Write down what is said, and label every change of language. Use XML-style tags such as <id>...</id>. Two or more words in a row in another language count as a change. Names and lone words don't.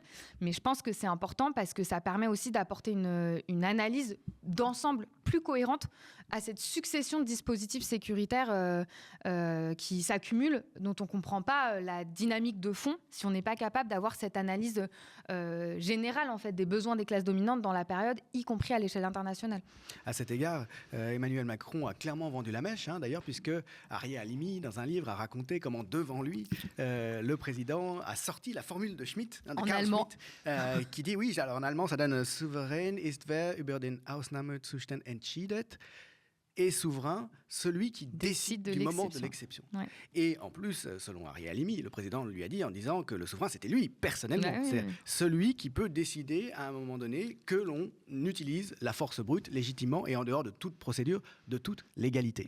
<fr>Mais je pense que c'est important parce que ça permet aussi d'apporter une analyse d'ensemble plus cohérente à cette succession de dispositifs sécuritaires qui s'accumulent, dont on ne comprend pas la dynamique de fond si on n'est pas capable d'avoir cette analyse générale en fait, des besoins des classes dominantes dans la période, y compris à l'échelle internationale. À cet égard, égard, Emmanuel Macron a clairement vendu la mèche, hein, d'ailleurs, puisque Arié Halimi, dans un livre, a raconté comment devant lui, le président a sorti la formule de Schmitt, de En Carl allemand. Schmitt, qui dit, oui, alors en allemand, ça donne «</fr> <de>Souverän ist wer über den Ausnahmezustand entscheidet ».</de> <fr>Et souverain, celui qui décide de du moment de l'exception. l'exception. Ouais. Et en plus, selon Arié Halimi, le président lui a dit en disant que le souverain, c'était lui, personnellement. Ouais, C'est oui. celui qui peut décider à un moment donné que l'on utilise la force brute légitimement et en dehors de toute procédure, de toute légalité.</fr>